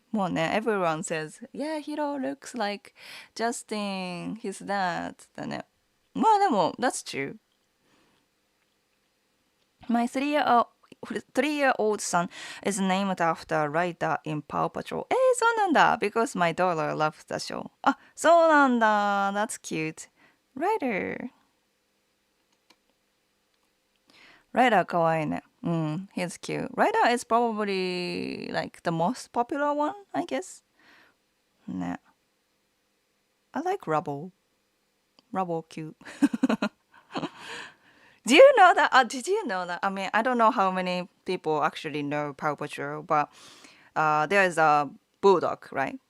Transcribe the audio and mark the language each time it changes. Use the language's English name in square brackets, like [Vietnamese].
[Japanese] もうね、 [English] everyone says, yeah, Hiro looks like Justin, his dad. [Japanese] だね。まあでも、 [English] that's true. My 3-year-old son is named after a writer in Paw Patrol. [Japanese] そうなんだ [English] because my daughter loves the show. [Japanese] あ、そうなんだ [English] That's cute. Writer. [Japanese] Writer かわいいね。 [English] he's cute. Writer is probably like the most popular one, I guess. [Japanese] ね。 [English] I like Rubble. Rubble cute. Do you know that? Did you know that? I mean, I don't know how many people actually know Paw Patrol, but there is a bulldog, right?